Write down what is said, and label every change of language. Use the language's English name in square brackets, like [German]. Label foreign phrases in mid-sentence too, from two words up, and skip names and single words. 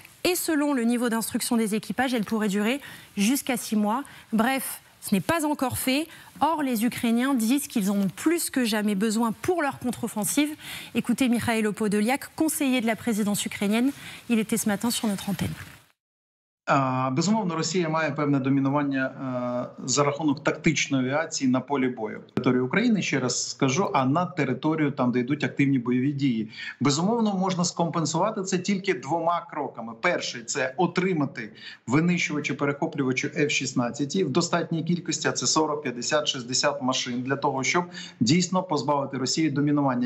[French] Et selon le niveau d'instruction des équipages, elle pourrait durer jusqu'à 6 mois. Bref, ce n'est pas encore fait. Or, les Ukrainiens disent qu'ils en ont plus que jamais besoin pour leur contre-offensive. Écoutez Mikhailo Podolyak, conseiller de la présidence ukrainienne. Il était ce matin sur notre antenne. [Ukrainian] Безумовно, Росія має певне домінування за рахунок тактичної авіації на полі бою. Територію України, ще раз скажу, а на територію, там, де йдуть активні бойові дії. Безумовно, можна скомпенсувати це тільки двома кроками. Перший – це отримати винищувачі-перехоплювачі F-16 в достатній кількості, а це 40, 50, 60 машин, для того, щоб дійсно позбавити Росію домінування.